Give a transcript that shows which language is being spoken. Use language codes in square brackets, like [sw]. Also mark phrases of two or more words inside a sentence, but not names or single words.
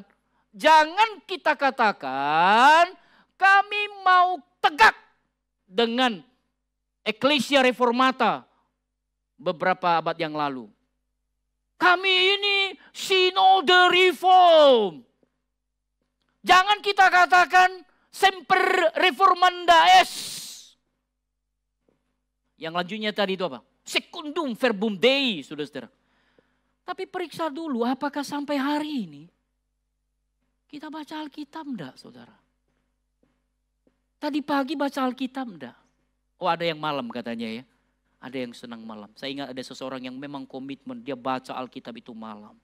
[id] Jangan kita katakan kami mau tegak dengan [la] Ecclesia Reformata [id] beberapa abad yang lalu. Kami ini Sinode Reform. Jangan kita katakan [la] Semper Reformanda est. [id] Yang lanjutnya tadi itu apa? [la] Secundum verbum Dei, [id] saudara-saudara. Tapi periksa dulu apakah sampai hari ini kita baca Alkitab enggak, saudara? Tadi pagi baca Alkitab enggak? Oh, ada yang malam katanya ya. Ada yang senang malam. Saya ingat ada seseorang yang memang komitmen dia baca Alkitab itu malam.